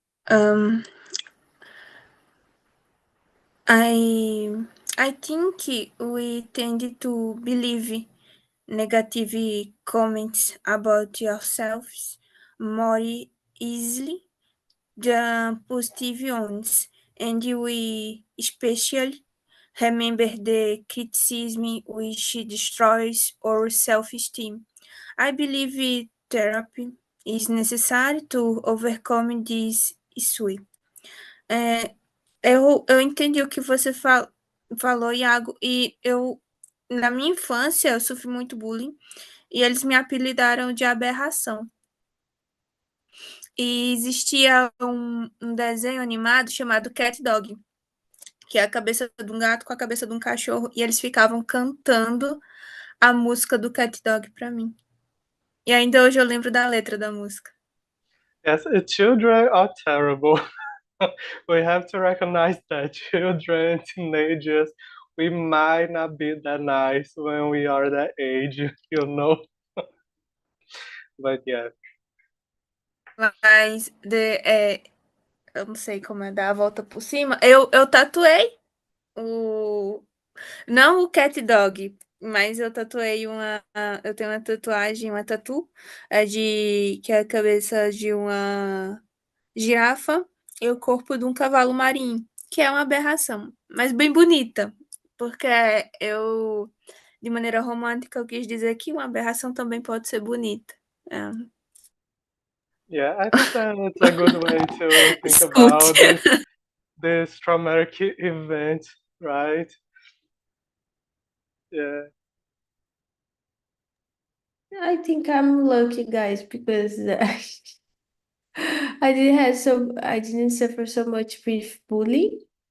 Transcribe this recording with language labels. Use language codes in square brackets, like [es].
[en] Um, I I think we tend to believe negative comments about yourselves more easily than positive ones, and we especially remember the criticism which destroys our self-esteem. I believe therapy is necessary to overcome this issue. [pt] É, eu entendi o que você falou, Iago, e na minha infância, eu sofri muito bullying e eles me apelidaram de aberração. E existia um desenho animado chamado Cat Dog, que é a cabeça de um gato com a cabeça de um cachorro, e eles ficavam cantando a música do Cat Dog para mim. E ainda hoje eu lembro da letra da música. [en] Yes, children are terrible. We have to recognize that children, teenagers, we might not be that nice when we are that age, you know. But yeah. [pt] Mas eu não sei como é dar a volta por cima. Eu tatuei o. Não o cat dog, mas eu tatuei uma. Eu tenho uma tatuagem, uma tatu, que é a cabeça de uma girafa e o corpo de um cavalo marinho, que é uma aberração, mas bem bonita, porque eu, de maneira romântica, eu quis dizer que uma aberração também pode ser bonita. É. [en] Yeah, I think that it's a good way to think [pt] Escute. [en] about this traumatic event, right? Yeah. I think I'm lucky, guys, because I didn't suffer so much with bullying.